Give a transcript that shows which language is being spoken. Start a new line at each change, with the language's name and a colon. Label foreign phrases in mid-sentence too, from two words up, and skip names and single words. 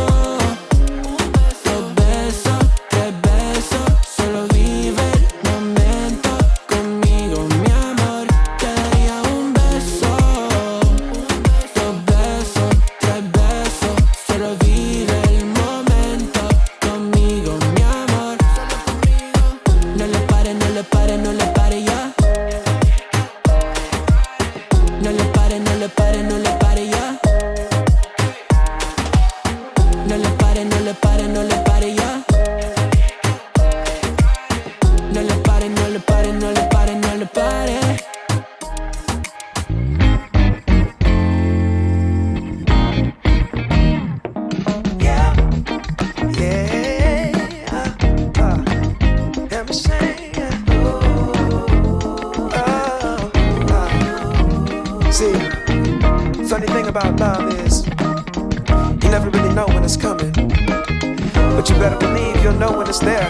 Spanish: Dos besos, tres besos, solo vive el momento conmigo, mi amor. Te daría un beso. Dos besos, tres besos, solo vive el momento conmigo, mi amor. No le pare, no le pare, no le pare ya. No le pare, no le pare, no le pare ya. No le pare, no le pare, no le pare ya. No le pare, no le pare, no le pare, no le pare.
English: Yeah, let me sing. See, funny thing about love is you never really know when it's coming, but you better believe you'll know when it's there.